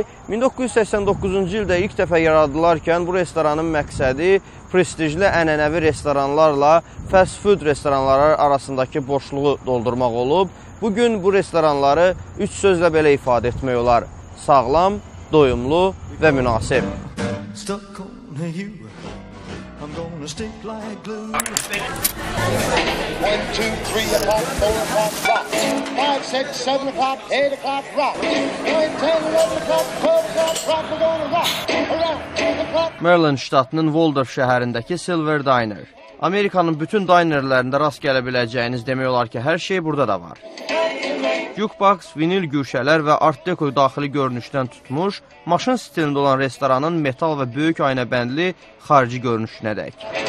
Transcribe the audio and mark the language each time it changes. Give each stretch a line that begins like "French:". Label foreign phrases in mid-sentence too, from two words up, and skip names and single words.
Azerbaijani: 1989-cu ildə ilk dəfə yaradılarkən bu restoranın məqsədi prestijli ənənəvi restoranlarla
English: fast food
Azerbaijani: restoranları arasındakı boşluğu doldurmaq olub. Bugün bu restoranları üç sözlə belə ifadə etmək olar: sağlam, doyumlu və münasib.
English: I'm gonna stick like glue. 1, 2, 3 o'clock, 4 o'clock, rock. 5, 6, 7 o'clock, 8 o'clock, rock. 9, 10, 11 o'clock, 12 o'clock, rock. We're gonna rock around 2 o'clock.
Azerbaijani: Maryland ştatının Waldorf şəhərindəki Silver Diner. Amerikanın bütün dinerlərində rast gələ biləcəyiniz demək olar ki, hər şey burada da var. Jukebox, vinil güşələr və art deko daxili görünüşdən tutmuş, maşın stilində olan restoranın metal və böyük aynəbəndli xarici görünüşünə dək.